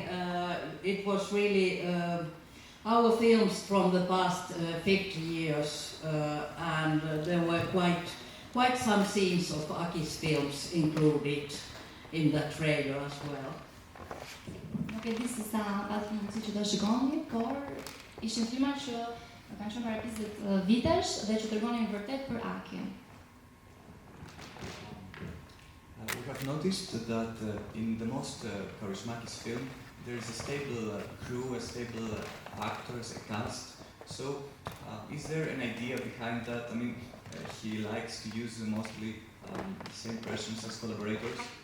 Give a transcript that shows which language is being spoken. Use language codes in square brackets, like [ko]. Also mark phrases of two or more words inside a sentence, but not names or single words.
[en] It was really our films from the past 50 years, and there were quite some scenes of Aki's films included in the trailer as well. [sq] Nuk e di se sa atë mundësi që ta shikoni, por ishin filma që kanë qenë para 20 vitesh dhe që tregonin vërtet për Aki. [en] We have noticed that in the most Kaurismäki's film there is a stable crew, a stable actors, a cast. So is there an idea behind that? I mean, he likes to use mostly the same persons as collaborators.